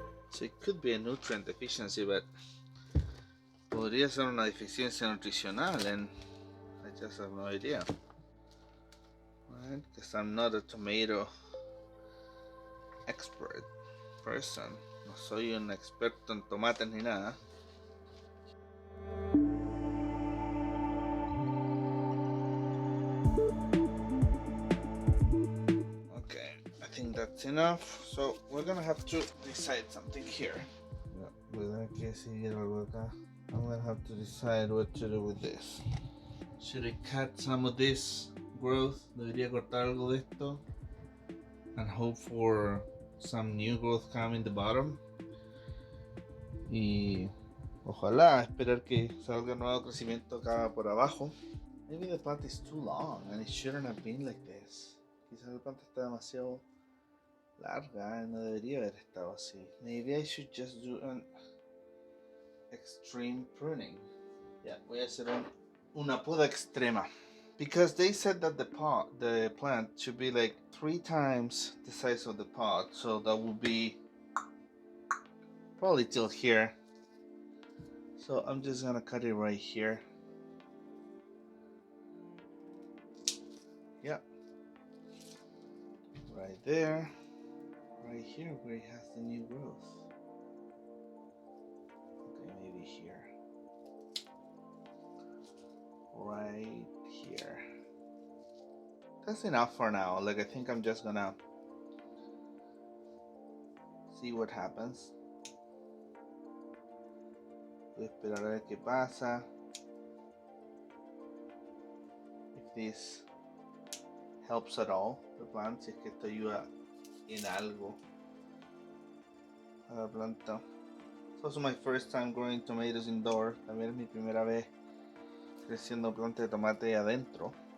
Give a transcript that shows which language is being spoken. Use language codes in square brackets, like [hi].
[en] So it could be a nutrient deficiency, but [es] podría ser una deficiencia nutricional, [en] and I just have no idea. Right? Because I'm not a tomato expert person. [es] No soy un experto en tomates ni nada. [en] Okay, I think that's enough. So we're gonna have to decide something here. I'm gonna have to decide what to do with this. Should I cut some of this growth? [es] Debería cortar algo de esto [en] and hope for some new growth come in the bottom. [es] Y ojalá esperar que salga nuevo crecimiento acá por abajo. [en] Maybe the plant is too long and it shouldn't have been like this. [es] Quizás el planta está demasiado larga y no debería haber estado así. [en] Maybe I should just do an extreme pruning. [es] Yeah, voy a hacer una poda extrema. [en] Because they said that the plant should be like 3 times the size of the pot, so that would be probably till here. So I'm just gonna cut it right here. Yeah, right there, right here where it has the new growth. Okay, maybe here, right here. That's enough for now. Like, I think I'm just gonna see what happens. [es] Voy a esperar a ver qué pasa. [en] If this helps at all the plant, [es] si es que esto ayuda en algo a la planta. [en] It's also my first time growing tomatoes indoor. [es] También es mi primera vez creciendo planta de tomate adentro.